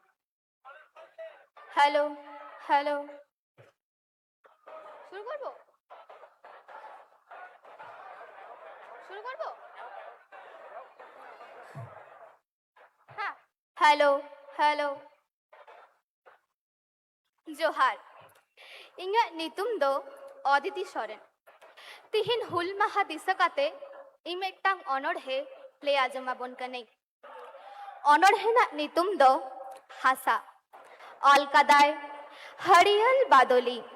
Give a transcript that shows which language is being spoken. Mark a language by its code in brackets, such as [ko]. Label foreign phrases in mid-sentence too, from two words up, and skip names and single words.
[bn] হ্যালো হ্যালো, শুরু করব শুরু করব হ্যাঁ, হ্যালো হ্যালো, জোহার। [sat] ᱤᱧᱟᱹᱜ ᱧᱩᱛᱩᱢ ᱫᱚ ᱚᱫᱤᱛᱤ ᱥᱚᱨᱮᱱ। ᱛᱤᱦᱤᱧ ᱦᱩᱞ ᱢᱟᱦᱟ ᱫᱤᱥᱟᱹ ᱠᱟᱛᱮ ᱤᱧ ᱢᱤᱫᱴᱟᱝ ᱚᱱᱚᱬᱦᱮ ᱞᱟᱹᱭ ᱟᱸᱡᱚᱢᱟᱵᱚᱱ ᱠᱟᱹᱱᱟᱹᱧ। ᱚᱱᱚᱬᱦᱮ ᱨᱮᱱᱟᱜ ᱧᱩᱛᱩᱢ ᱫᱚ ᱦᱟᱥᱟ। ᱚᱞ ᱠᱟᱫᱟᱭ ᱦᱟᱹᱨᱤᱭᱟᱹᱞ ᱵᱟᱫᱚᱞᱤ।